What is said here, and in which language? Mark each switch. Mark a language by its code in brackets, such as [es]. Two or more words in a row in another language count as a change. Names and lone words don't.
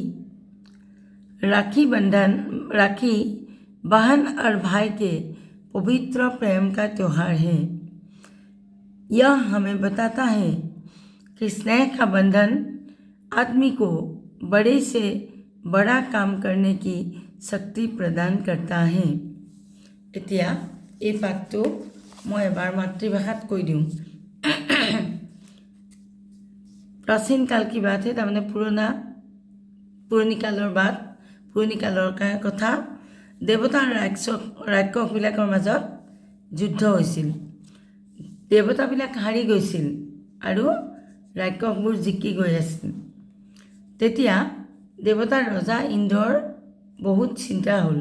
[hi] राखी बहन और भाई के पवित्र प्रेम का त्यौहार है। यह हमें बताता है कि स्नेह का बंधन आदमी को बड़े से बड़ा काम करने की शक्ति प्रदान करता है। [as] এতিয়া এই পাঠটো মই এবাৰ মাতৃভাষাত কৈ দিওঁ। [hi] प्राचीन काल की बात है, [as] তাৰমানে পুৰণি কালৰ কথা। দেৱতাৰ ৰাক্ষসবিলাকৰ মাজত যুদ্ধ হৈছিল। দেৱতাবিলাক হাৰি গৈছিল আৰু ৰাক্ষসবোৰ জিকি গৈ আছিল। তেতিয়া দেৱতাৰ ৰজা ইন্দ্ৰৰ বহুত চিন্তা হ'ল।